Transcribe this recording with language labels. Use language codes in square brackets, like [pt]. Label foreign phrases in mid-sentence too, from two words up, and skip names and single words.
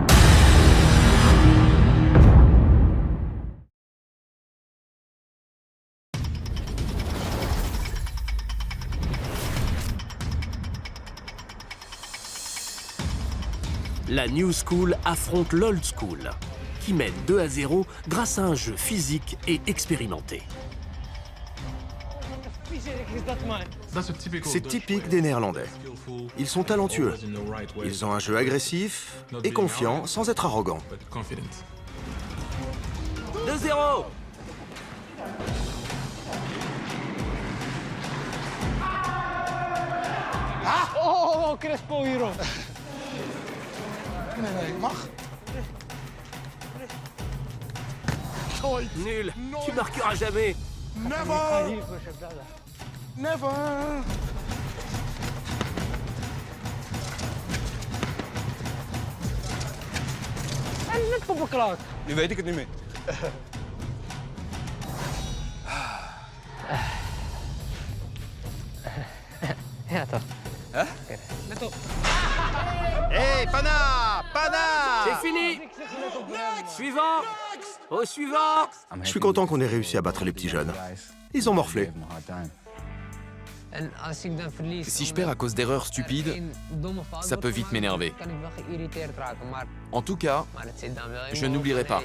[fr] La New School affronte l'Old School, qui mène 2-0 grâce à un jeu physique et expérimenté. C'est typique des Néerlandais. Ils sont talentueux. Ils ont un jeu agressif et confiant sans être arrogants. 2-0! [nl] Oh, Crespo hier. Nee, ik mag. [fr] Nul! Tu marqueras jamais! [en] Never! Never! [nl] En net poppenklaar. Nu weet ik het niet meer. Ja, toch? Hè? Let op. Hé, Pana! Pana! [fr] C'est fini! Suivant! Au suivant! Je suis content qu'on ait réussi à battre les petits jeunes. Ils ont morflé. Si je perds à cause d'erreurs stupides, ça peut vite m'énerver. En tout cas, je n'oublierai pas.